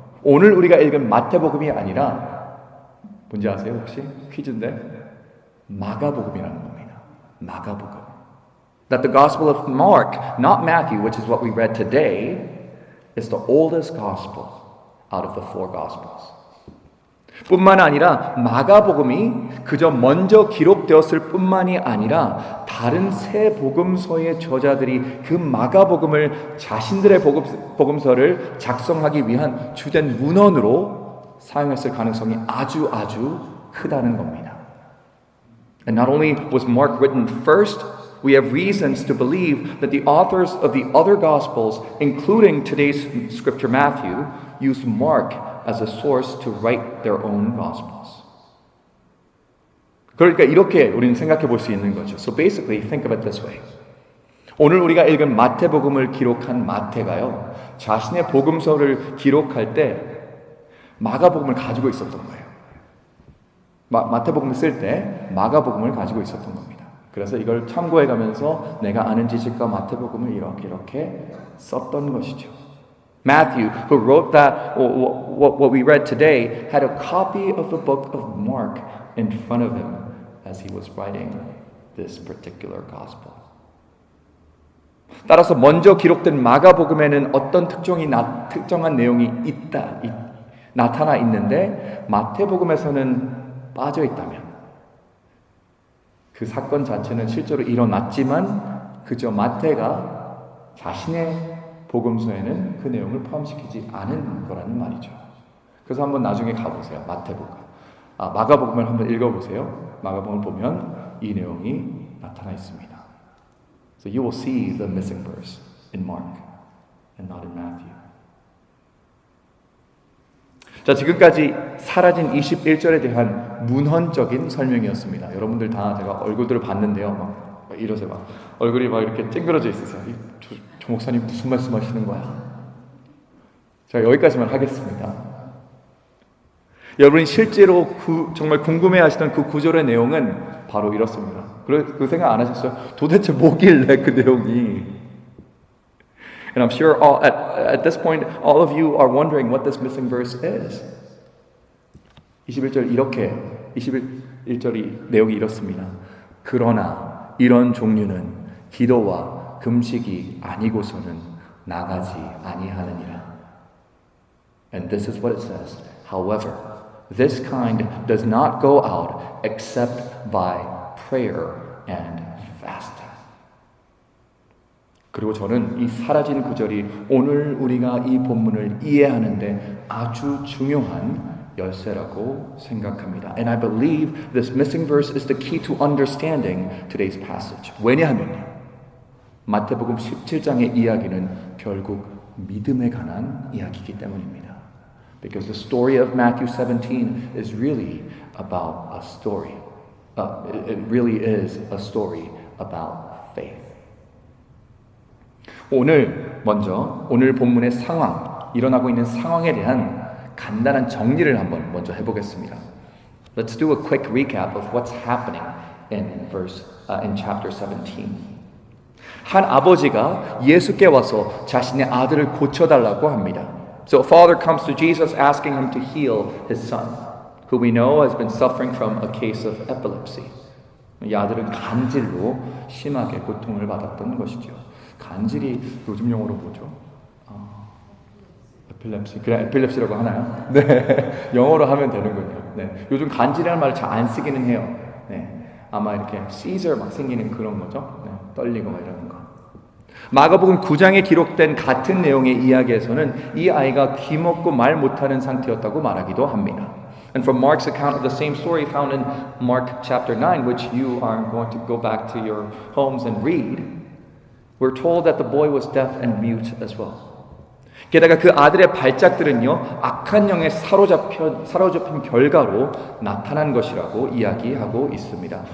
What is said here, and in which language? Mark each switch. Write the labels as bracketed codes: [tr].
[ko] 오늘 우리가 읽은 마태복음이 아니라 뭔지 아세요 혹시? 퀴즈인데 마가복음이라는 겁니다. 마가복음. [en] That the Gospel of Mark, not Matthew, which is what we read today, is the oldest Gospel out of the four Gospels. [ko] 뿐만 아니라 마가복음이 그저 먼저 기록되었을 뿐만이 아니라 다른 세 복음서의 저자들이 그 마가복음을 자신들의 복음서를 작성하기 위한 주된 문헌으로 사용했을 가능성이 아주 크다는 겁니다. [en] And not only was Mark written first, we have reasons to believe that the authors of the other Gospels, including today's scripture Matthew, used Mark as a source to write their own Gospels. [ko] 그러니까 이렇게 우리는 생각해 볼 수 있는 거죠. [en] So basically, think of it this way. [ko] 오늘 우리가 읽은 마태복음을 기록한 마태가요, 자신의 복음서를 기록할 때 마가복음을 가지고 있었던 거예요. 마태복음을 쓸 때 마가복음을 가지고 있었던 겁니다. 그래서 이걸 참고해 가면서 내가 아는 지식과 마태복음을 이렇게 썼던 것이죠. [en] Matthew, who wrote that, what we read today, had a copy of the book of Mark in front of him as he was writing this particular gospel. [ko] 따라서 먼저 기록된 마가복음에는 어떤 특정한 내용이 나타나 있는데 마태복음에서는 빠져 있다면 그 사건 자체는 실제로 일어났지만 그저 마태가 자신의 복음서에는 그 내용을 포함시키지 않은 거라는 말이죠. 그래서 한번 나중에 가보세요. 마가복음을 한번 읽어보세요. 마가복음을 보면 이 내용이 나타나 있습니다. [en] So you will see the missing verse in Mark and not in Matthew. [ko] 자, 지금까지 사라진 21절에 대한 문헌적인 설명이었습니다. 여러분들 다 제가 얼굴들을 봤는데요. 막 이러세요. 막 얼굴이 막 이렇게 찡그러져 있으세요. 조 목사님 무슨 말씀 하시는 거야? 제가 여기까지만 하겠습니다. 여러분이 실제로 정말 궁금해하시던 그 구절의 내용은 바로 이렇습니다. 그 생각 안 하셨어요? 도대체 뭐길래 그 내용이? [en] And I'm sure at this point all of you are wondering what this missing verse is. [ko] 21절이 내용이 이렇습니다. 그러나 이런 종류는 기도와 금식이 아니고서는 나가지 아니하느니라. [en] And this is what it says. However, this kind does not go out except by prayer and fasting. [ko] 그리고 저는 이 사라진 구절이 오늘 우리가 이 본문을 이해하는데 아주 중요한 열쇠라고 생각합니다. [en] And I believe this missing verse is the key to understanding today's passage. [ko] 왜냐하면 마태복음 17장의 이야기는 결국 믿음에 관한 이야기이기 때문입니다. [en] Because the story of Matthew 17 is really about a story. It really is a story about faith. [ko] 오늘 본문의 상황, 일어나고 있는 상황에 대한 간단한 정리를 한번 먼저 해보겠습니다. [en] Let's do a quick recap of what's happening in chapter 17. [ko] 한 아버지가 예수께 와서 자신의 아들을 고쳐달라고 합니다. [en] So a father comes to Jesus asking him to heal his son, who we know has been suffering from a case of epilepsy. [ko] 이 아들은 간질로 심하게 고통을 받았던 것이죠. 간질이 요즘 용어로 뭐죠? 에필lep시. 그냥 에필lep시라고 하나요? 네. 영어로 하면 되는군요. 네. 요즘 간질이라는 말을 잘 안 쓰기는 해요. 네. 아마 이렇게 시저 막 생기는 그런 거죠. 네. 떨리고 막 이러는 거. 마가복음 9장에 기록된 같은 내용의 이야기에서는 이 아이가 귀먹고 말 못하는 상태였다고 말하기도 합니다. [en] And from Mark's account of the same story found in Mark chapter 9, which you are going to go back to your homes and read, we're told that the boy was deaf and mute as well. [ko] 게다가 그 아들의 발작들은요, 악한 영에 사로잡힌 결과로 나타난 것이라고 이야기하고 있습니다.